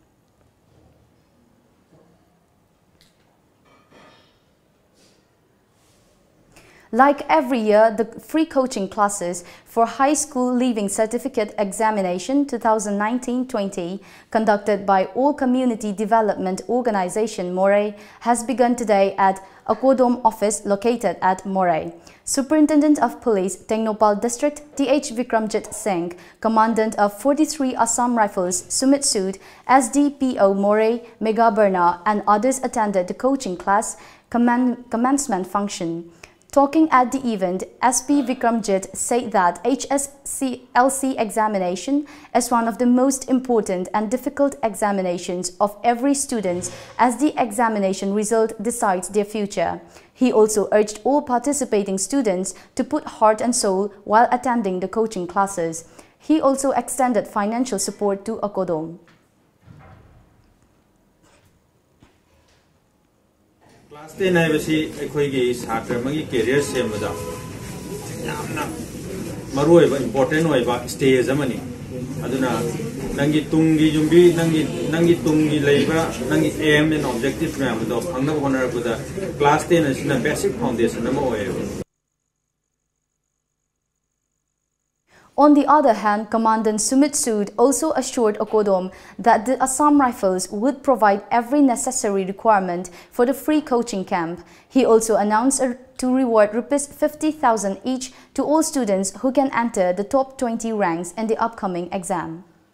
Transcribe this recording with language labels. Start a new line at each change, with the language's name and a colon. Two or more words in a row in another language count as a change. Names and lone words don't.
English: Like every year, the free coaching classes for High School Leaving Certificate Examination 2019-20 conducted by All Community Development Organization Moray has begun today at Akodom office located at Moray. Superintendent of Police, Tengnopal District, T.H. Vikramjit Singh, Commandant of 43 Assam Rifles, Sumit Sood, SDPO Moray, Mega Berna, and others attended the coaching class commencement function. Talking at the event, SP Vikramjit said that HSLC examination is one of the most important and difficult examinations of every student, as the examination result decides their future. He also urged all participating students to put heart and soul while attending the coaching classes. He also extended financial support to Akodom.
Manipuri: Class 10 haibasi akhoi satra magi career sembada yamna maruoiba important oiba stage amani aduna nangi tungi jumbi nangi tungi leiba nangi
English: aim and objective
Manipuri: ramado phangna honarabuda class 10 asina
English: basic foundation
Manipuri: amo oiba.
English: On the other hand, Commandant Sumit Sood also assured Akodom that the Assam Rifles would provide every necessary requirement for the free coaching camp. He also announced to reward Rs 50,000 each to all students who can enter the top 20 ranks in the upcoming exam.